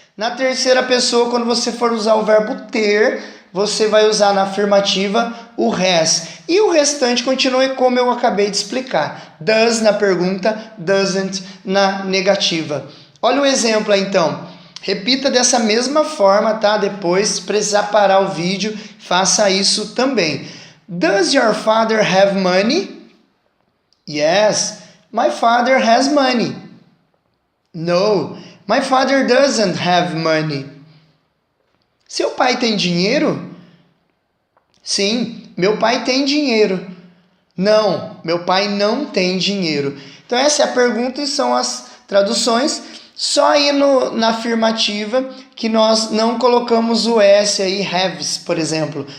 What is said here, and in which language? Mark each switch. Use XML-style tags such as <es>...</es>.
<pt>Na terceira pessoa, quando você for usar o verbo ter, você vai usar na afirmativa o has. E o restante continua como eu acabei de explicar. Does na pergunta, doesn't na negativa. Olha o exemplo aí então. Repita dessa mesma forma, tá? Depois, se precisar parar o vídeo, faça isso também.</pt> <en>Does your father have money? Yes, my father has money. No, my father doesn't have money.</en> <pt>Seu pai tem dinheiro? Sim, meu pai tem dinheiro. Não, meu pai não tem dinheiro. Então essa é a pergunta e são as traduções. Só aí na afirmativa que nós não colocamos o S aí, haves, por exemplo.</pt>